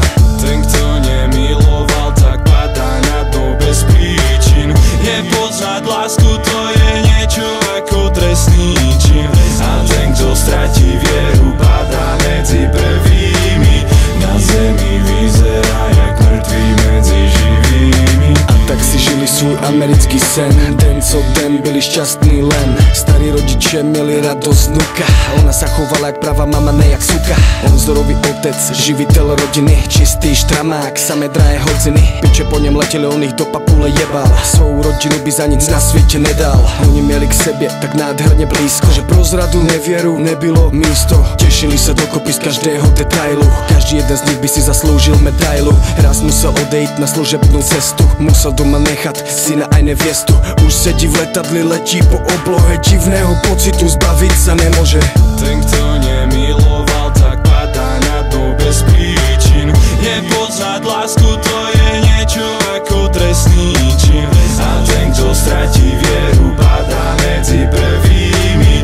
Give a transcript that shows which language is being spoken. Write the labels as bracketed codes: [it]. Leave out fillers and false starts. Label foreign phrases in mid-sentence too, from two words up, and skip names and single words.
[sk] Ten, kto nemiloval, tak padá na to bez príčin. Nepoznať lásku, to je niečo ako trestný čin. A ten, kto stratí vieru, padá medzi prvými. Na zemi vyzerá jak mŕtvý medzi živými. [cs] A tak si žili svůj americký sen, den co den byli šťastní len. Starí rodiče měli radosť vnuka, ona sa chovala jak pravá mama, ne jak suka. On vzorový otec, živitel rodiny, čistý štramák, samé drahé hodziny. Piče po něm letěli, on ich do papule jebal, svou rodinu by za nic na světě nedal. Oni měli k sebě tak nádherně blízko, že pro zradu nevěru nebylo místo. Těšili se dokopy z každého detailu, každý jeden z nich by si zasloužil medailu. Raz musel odejít na služebnou cestu, musel doma nechat syna aj neviestu. [sk] Už sedí v letadli, letí po oblohe, divného pocitu zbaviť sa nemôže. Ten, kto nemiloval, tak padá na to bez príčin. Nepoznať lásku, to je niečo ako trestný čin. A ten, kto stratí vieru, padá medzi prvými.